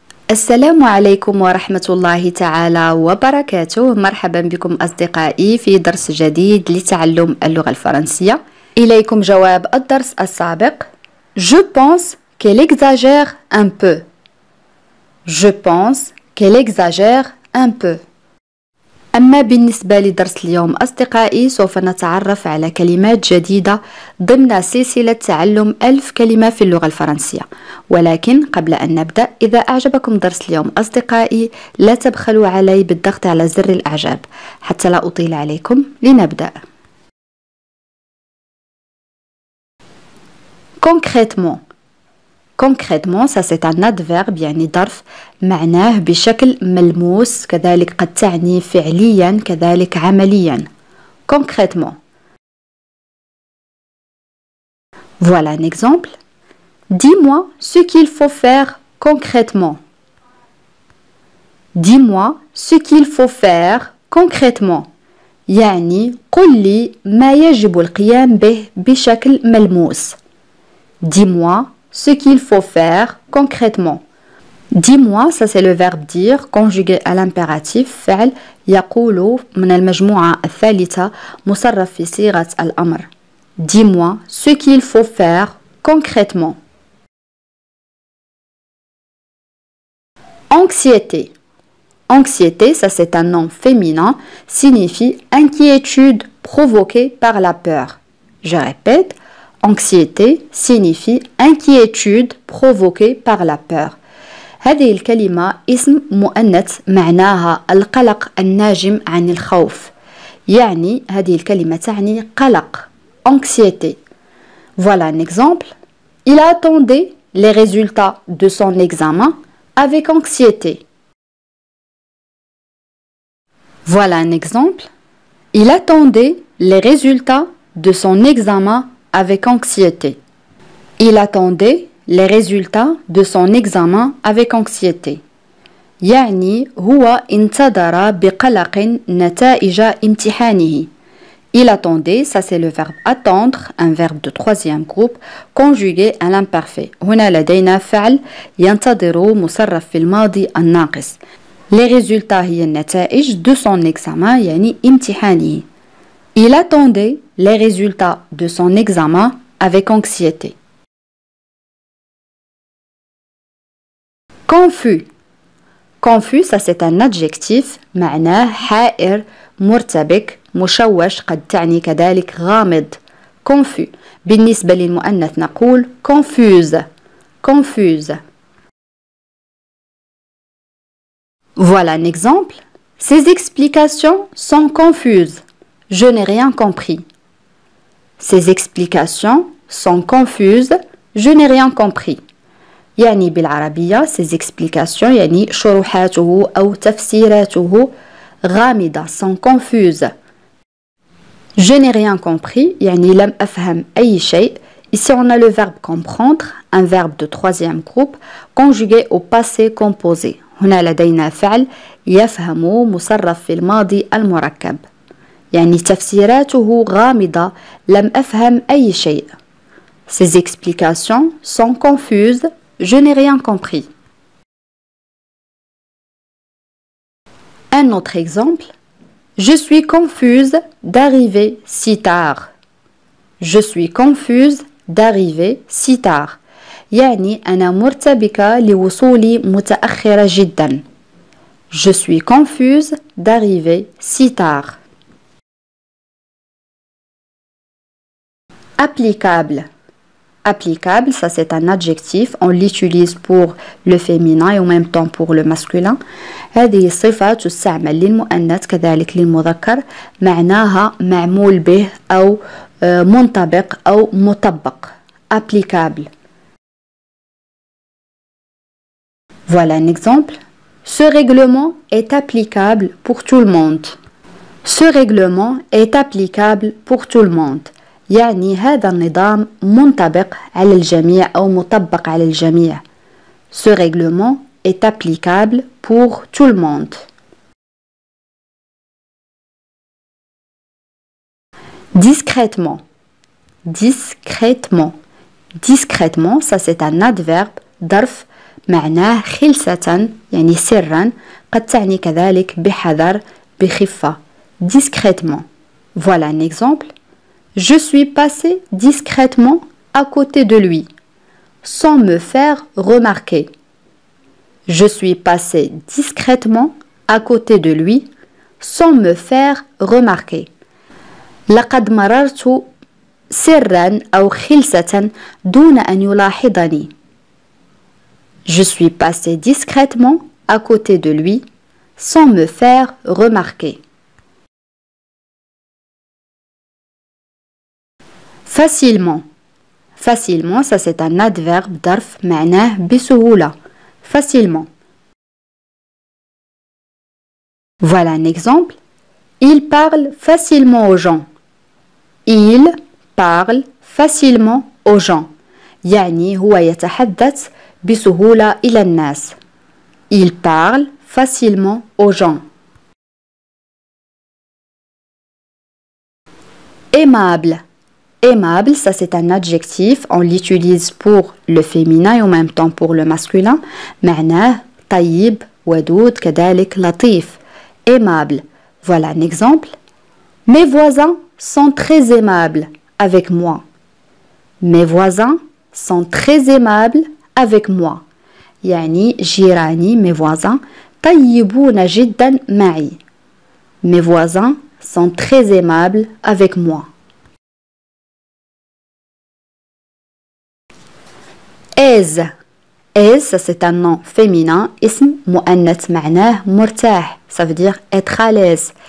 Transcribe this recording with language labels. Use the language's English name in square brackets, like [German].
[Arabic] السلام عليكم ورحمة الله تعالى وبركاته. مرحبا بكم أصدقائي في درس جديد لتعلم اللغة الفرنسية. إليكم جواب الدرس السابق. [French] Je pense qu'elle exagère un peu. Je pense qu'elle exagère un peu. [Arabic] أما بالنسبة لدرس اليوم أصدقائي سوف نتعرف على كلمات جديدة ضمن سلسلة تعلم 1000 كلمة في اللغة الفرنسية. ولكن قبل أن نبدأ، إذا أعجبكم درس اليوم أصدقائي لا تبخلوا علي بالضغط على زر الإعجاب حتى لا أطيل عليكم. لنبدأ. [French] Concrètement. Concrètement, ça c'est un adverbe [Arabic] يعني ظرف معناه بشكل ملموس، كذلك قد تعني فعليا كذلك عمليا. [French] Concrètement. Voilà un exemple. Dis-moi ce qu'il faut faire concrètement. Dis-moi ce qu'il faut faire concrètement. [Arabic] يعني قل لي ما يجب القيام به بشكل ملموس. [French] Dis-moi ce qu'il faut faire concrètement. Dis-moi, ça c'est le verbe dire conjugué à l'impératif [Arabic] فعل يقول من المجموعة الثالثة مصرف في صيغة الأمر. [French] Dis-moi ce qu'il faut faire concrètement. Anxiété. Anxiété, ça c'est un nom féminin, signifie inquiétude provoquée par la peur. Je répète, anxiété signifie inquiétude provoquée par la peur. [Arabic] هذه الكلمة اسم مؤنث معناها القلق الناجم عن الخوف. يعني هذه الكلمة تعني قلق. [French] Anxiété. Voilà un exemple. Il attendait les résultats de son examen avec anxiété. Voilà un exemple. Il attendait les résultats de son examen avec anxiété. Il attendait les résultats de son examen avec anxiété. [Arabic] يعني هو انتظر بقلق نتائج امتحانه. [French] Il attendait, ça c'est le verbe attendre, un verbe de troisième groupe conjugué à l'imparfait. [Arabic] هنا لدينا فعل ينتظر مصرف في الماضي الناقص. [French] Les résultats [Arabic] هي النتائج [French] de son examen [Arabic] يعني امتحانه. [French] Il attendait les résultats de son examen avec anxiété. Confus. Confus, ça c'est un adjectif [Arabic] معناه حائر مرتبك مشوش، قد تعني كذلك غامض. [French] Confus. [Arabic] بالنسبة للمؤنث نقول confuse. [French] Confuse. Voilà un exemple. Ces explications sont confuses. Je n'ai rien compris. Ces explications sont confuses. Je n'ai rien compris. [Arabic] يعني بالعربية [French] ces explications [Arabic] يعني شروحاته أو تفسيراته غامضة [French] sont confuses. Je n'ai rien compris [Arabic] يعني لم أفهم أي شيء. [French] Ici on a le verbe comprendre, un verbe de troisième groupe conjugué au passé composé. [Arabic] هنا لدينا فعل يفهم مصرف في الماضي المركب. يعني تفسيراته غامضة لم أفهم أي شيء. [French] Ces explications sont confuses. Je n'ai rien compris. Un autre exemple. Je suis confuse d'arriver si tard. Je suis confuse d'arriver si tard. [Arabic] يعني أنا مرتبكة لوصولي متأخرة جدا. [French] Je suis confuse d'arriver si tard. Applicable. Applicable, ça c'est un adjectif, on l'utilise pour le féminin et en même temps pour le masculin. [Arabic] هذه صفة تستعمل للمؤنث كذلك للمذكر معناها معمول به أو منطبق أو مطبق. [French] Applicable. Voilà un exemple. Ce règlement est applicable pour tout le monde. Ce règlement est applicable pour tout le monde. [Arabic] يعني هذا النظام منطبق على الجميع أو مطبق على الجميع. [French] Ce règlement est applicable pour tout le monde. Discrètement. Discrètement. Discrètement, ça c'est un adverbe ظرف [Arabic] معناه خلسة يعني سرا قد تعني كذلك بحذر بخفة discrètement. [French] Voilà un exemple. Je suis passé discrètement à côté de lui sans me faire remarquer. Je suis passé discrètement à côté de lui sans me faire remarquer. [Arabic] لقد مررت سرا أو خلسة دون أن يلاحظني. [French] Je suis passé discrètement à côté de lui sans me faire remarquer. Facilement. Facilement, ça c'est un adverbe d'arf [Arabic] معناه بسهولة. [French] Facilement. Voilà un exemple. Il parle facilement aux gens. Il parle facilement aux gens. [Arabic] يعني هو يتحدث بسهولة إلى الناس. [French] Il parle facilement aux gens. Aimable. Aimable, ça c'est un adjectif, on l'utilise pour le féminin et en même temps pour le masculin. [Arabic] معناه طيب ودود كذلك لطيف. [French] Aimable. Voilà un exemple. Mes voisins sont très aimables avec moi. Mes voisins sont très aimables avec moi. [Arabic] يعني جيراني [French] mes voisins [Arabic] طيبون جدا معي. [French] Mes voisins sont très aimables avec moi. Aise. Aise, ça c'est un nom féminin, [Arabic] اسم مؤنث معناه مرتاح. [French] Ça veut dire être à l'aise.